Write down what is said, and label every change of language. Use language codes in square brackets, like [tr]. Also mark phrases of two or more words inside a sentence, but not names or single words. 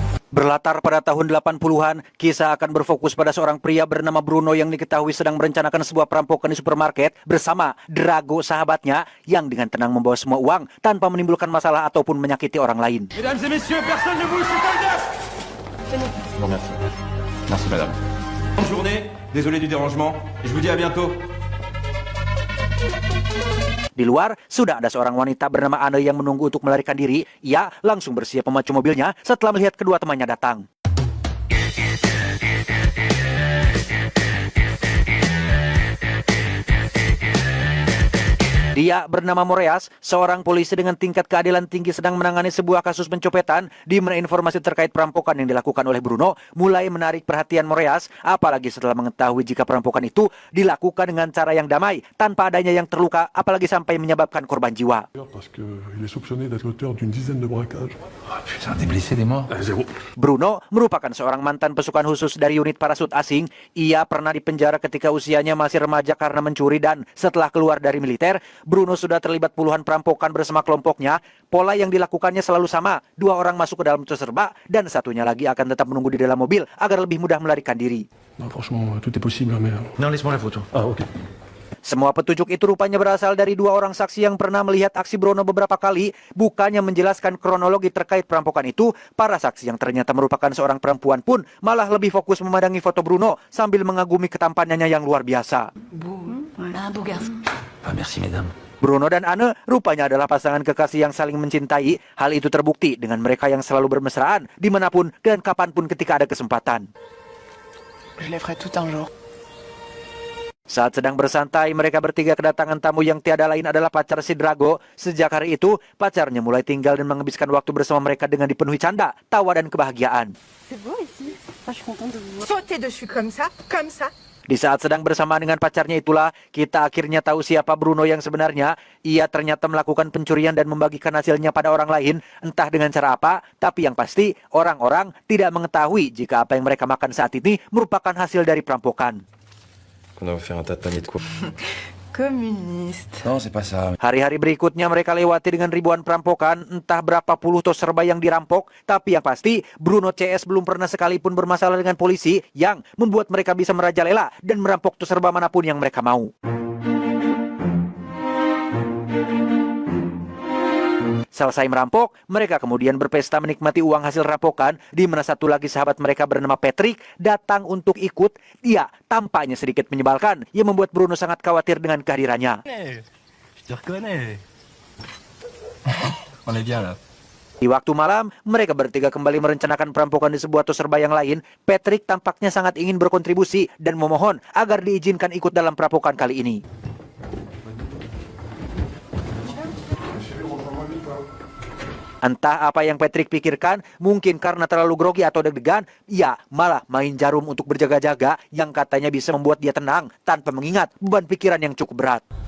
[id] Berlatar pada tahun 80-an, kisah akan berfokus pada seorang pria bernama Bruno yang diketahui sedang merencanakan sebuah perampokan di supermarket bersama Drago sahabatnya yang dengan tenang membawa semua uang tanpa menimbulkan masalah ataupun menyakiti orang lain. [fr] Mesdames et messieurs, personne ne bouge, c'est Aldous. Bon, merci. Merci, madame. Bonne journée, désolé du dérangement, et je vous dis à bientôt. [id] Di luar, sudah ada seorang wanita bernama Anne yang menunggu untuk melarikan diri. Ia langsung bersiap memacu mobilnya setelah melihat kedua temannya datang. Dia bernama Moreas, seorang polisi dengan tingkat keadilan tinggi sedang menangani sebuah kasus pencopetan di mana informasi terkait perampokan yang dilakukan oleh Bruno mulai menarik perhatian Moreas, apalagi setelah mengetahui jika perampokan itu dilakukan dengan cara yang damai, tanpa adanya yang terluka, apalagi sampai menyebabkan korban jiwa. [fr] Parce qu'il est soupçonné d'être l'auteur d'une dizaine de braquages. Oh, putain, des blessés, des morts. Zéro. [id] Bruno merupakan seorang mantan pasukan khusus dari unit parasut asing. Ia pernah dipenjara ketika usianya masih remaja karena mencuri dan setelah keluar dari militer, Bruno sudah terlibat puluhan perampokan bersama kelompoknya. Pola yang dilakukannya selalu sama. 2 orang masuk ke dalam tos serba dan satunya lagi akan tetap menunggu di dalam mobil agar lebih mudah melarikan diri. [fr] Non, franchement, tout est possible, mais... Non, laisse-moi la photo. Ah, ok. [id] Semua petunjuk itu rupanya berasal dari 2 orang saksi yang pernah melihat aksi Bruno beberapa kali. Bukannya menjelaskan kronologi terkait perampokan itu, para saksi yang ternyata merupakan seorang perempuan pun malah lebih fokus memandangi foto Bruno sambil mengagumi ketampanannya yang luar biasa. [fr] Ah, merci, mesdames. [id] Bruno dan Anne rupanya adalah pasangan kekasih yang saling mencintai. Hal itu terbukti dengan mereka yang selalu bermesraan dimanapun dan kapanpun ketika ada kesempatan. [fr] Je les ferai tout un jour. [id] Saat sedang bersantai, mereka bertiga kedatangan tamu yang tiada lain adalah pacar si Drago. Sejak hari itu, pacarnya mulai tinggal dan menghabiskan waktu bersama mereka dengan dipenuhi canda, tawa, dan kebahagiaan. [fr] C'est beau ici. Ah, je suis contente de vous voir. Sauter dessus comme ça, comme ça. [id] Di saat sedang bersama dengan pacarnya itulah, kita akhirnya tahu siapa Bruno yang sebenarnya. Ia ternyata melakukan pencurian dan membagikan hasilnya pada orang lain, entah dengan cara apa, tapi yang pasti orang-orang tidak mengetahui jika apa yang mereka makan saat ini merupakan hasil dari perampokan. [fr] On a offert un tas de paniers de quoi. Communiste. Non, c'est pas ça. [id] Hari-hari berikutnya mereka lewati dengan ribuan perampokan, entah berapa puluh tos serba yang dirampok, tapi yang pasti Bruno CS belum pernah sekalipun bermasalah dengan polisi yang membuat mereka bisa merajalela dan merampok tos serba manapun yang mereka mau. Selesai merampok, mereka kemudian berpesta menikmati uang hasil rampokan, di mana satu lagi sahabat mereka bernama Patrick datang untuk ikut. Dia tampaknya sedikit menyebalkan, yang membuat Bruno sangat khawatir dengan kehadirannya. Je te reconnais. On est bien, là. Di waktu malam, mereka bertiga kembali merencanakan perampokan di sebuah tos serba yang lain. Patrick tampaknya sangat ingin berkontribusi dan memohon agar diizinkan ikut dalam perampokan kali ini. Entah apa yang Patrick pikirkan, mungkin karena terlalu grogi atau deg-degan, ia malah main jarum untuk berjaga-jaga yang katanya bisa membuat dia tenang tanpa mengingat beban pikiran yang cukup berat.